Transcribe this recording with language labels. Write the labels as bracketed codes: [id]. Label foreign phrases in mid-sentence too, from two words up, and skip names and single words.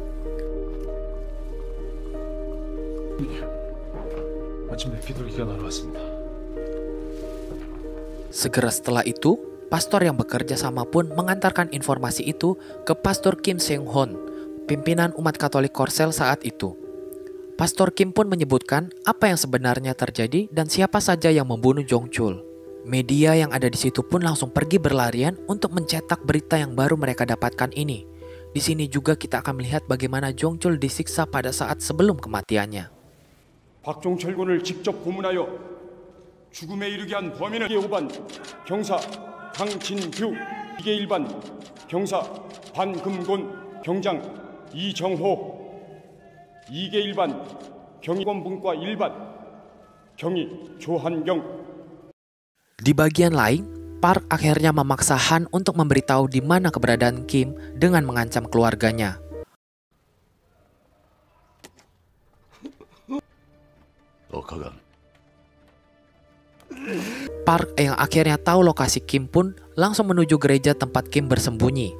[ko] 마침내 비둘기가 날아왔습니다. [id] Segera setelah itu, pastor yang bekerja sama pun mengantarkan informasi itu ke Pastor Kim Seung-hon, pimpinan umat Katolik Korsel saat itu. Pastor Kim pun menyebutkan apa yang sebenarnya terjadi dan siapa saja yang membunuh Jong-chul. Media yang ada di situ pun langsung pergi berlarian untuk mencetak berita yang baru mereka dapatkan ini. Di sini juga kita akan melihat bagaimana Jong-chul disiksa pada saat sebelum kematiannya. [ko] 박종철 군을 직접 고문하여 죽음에 이르게 한 범인은 2개 5반 경사 강진규 2개 1반 경사 반금곤 경장 이정호 2개 1반 경희권 분과 1반 경희 조한경. [id] Di bagian lain, Park akhirnya memaksa Han untuk memberitahu di mana keberadaan Kim dengan mengancam keluarganya. Kagan. Park yang akhirnya tahu lokasi Kim pun langsung menuju gereja tempat Kim bersembunyi.